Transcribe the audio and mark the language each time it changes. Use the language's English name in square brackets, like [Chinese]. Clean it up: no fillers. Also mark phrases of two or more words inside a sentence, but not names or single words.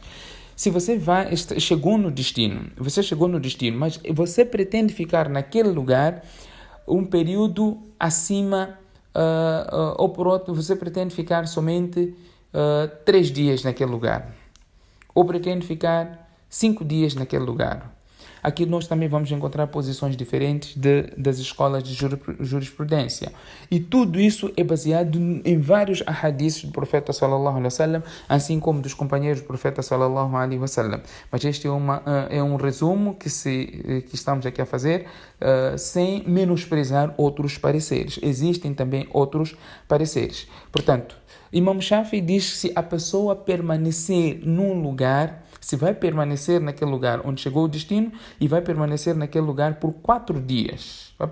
[Portuguese] Se você chegou no destino, mas você pretende ficar naquele lugar um período acima, ou por outro, você pretende ficar somente 3 dias naquele lugar, ou pretende ficar 5 dias naquele lugar. Aqui nós também vamos encontrar posições diferentes das escolas de jurisprudência. E tudo isso é baseado em vários ahadiths do profeta [Arabic] صلى الله عليه وسلم, [Portuguese] assim como dos companheiros do profeta [Arabic] صلى الله عليه وسلم. [Portuguese] Mas este é um resumo que estamos aqui a fazer, sem menosprezar outros pareceres. Existem também outros pareceres. Portanto, Imam Shafi diz que se a pessoa permanecer num lugar, se vai permanecer naquele lugar onde chegou o destino e vai permanecer naquele lugar por 4 dias.